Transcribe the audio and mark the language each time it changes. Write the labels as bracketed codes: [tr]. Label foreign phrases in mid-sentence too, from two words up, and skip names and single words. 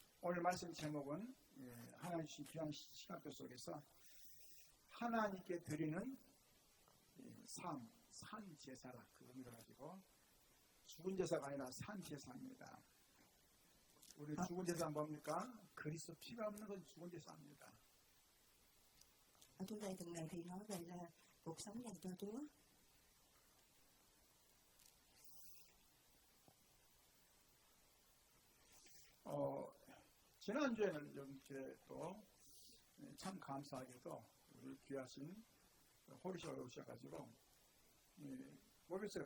[ko] 오늘 말씀 제목은 하나님 주신 귀한 시간표 속에서 하나님께 드리는 삶, 산 제사라 그 의미를 가지고 죽은 제사가 아니라 산 제사입니다. 우리 죽은 제사 뭡니까? 그리스도 피가 없는 건 죽은 제사입니다. [vi] Ở chủ đề tuần này thì nói về là cuộc sống dành cho Chúa. [ko] 지난주에는 이렇게 또 참 감사하게도 우리 귀하신 호리씨가 오셔가지고 모르겠어요.